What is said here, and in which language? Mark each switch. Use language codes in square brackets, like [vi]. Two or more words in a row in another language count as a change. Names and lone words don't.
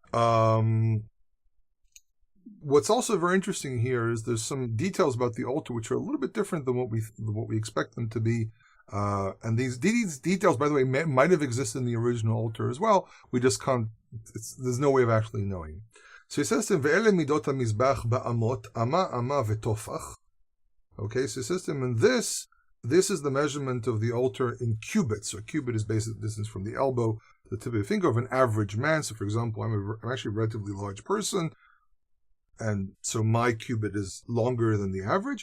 [en] What's also very interesting here is there's some details about the altar which are a little bit different than what we expect them to be. And these details, by the way, might have existed in the original altar as well. We just can't. There's no way of actually knowing. So he says to him, [he] "ואלה מדות המזבח באמות, אמה וטפח." [en] Okay, so he says to him, and this is the measurement of the altar in cubits. So a cubit is basically the distance from the elbow to the tip of the finger of an average man. So, for example, I'm actually a relatively large person, and so my cubit is longer than the average.